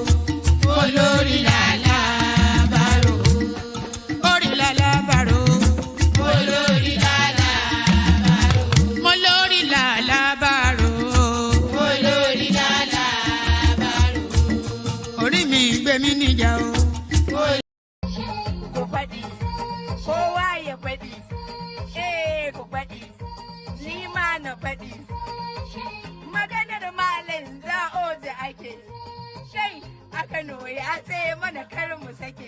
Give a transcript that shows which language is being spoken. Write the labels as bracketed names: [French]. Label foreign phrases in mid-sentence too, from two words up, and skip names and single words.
[Yoruba] Olórí làlá bàrò. Orí làlá bàrò. Olórí làlá bàrò. Mo lórí làlá bàrò. Olórí làlá bàrò. Orí mi gbé mi níjà o. [Hausa] Ko faɗi, kowa ya faɗi, ku faɗi, ni ma na faɗi. Maganar malam za'o da ake, shai a Kano ya ce mana kar mu sake.